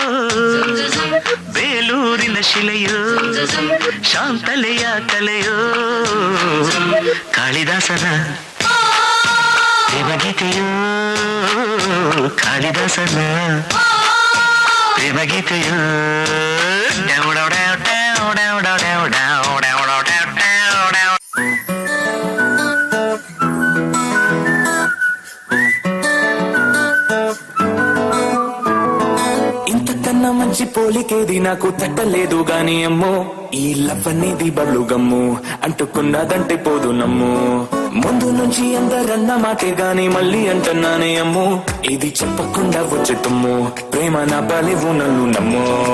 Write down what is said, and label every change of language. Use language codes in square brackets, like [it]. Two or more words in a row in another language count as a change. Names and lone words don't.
[kn] ಬೇಲೂರಿನ ಶಿಲೆಯೋ ಶಾಂತಲೆಯ ಕಲೆಯೋ ಕಾಳಿದಾಸನ ಪ್ರೇಮಗೀತೆಯೋ ಕಾಳಿದಾಸನ ಪ್ರೇಮಗೀತೆಯೋ [te] ఇంతకన్నా మంచి పోలికేది నాకు తట్టలేదు గాని అమ్మో ఈ లవ్ అనేది [en] bubble gum [te] అంటుకున్నదంటే పోదు నమ్ము ముందు నుంచి అందరన్న మాటే గాని మళ్ళీ అంటున్నానే అమ్ము ఇది చెప్పకుండా వచ్చే తుమ్ము ప్రేమ నా బలివు నన్ను నమ్ము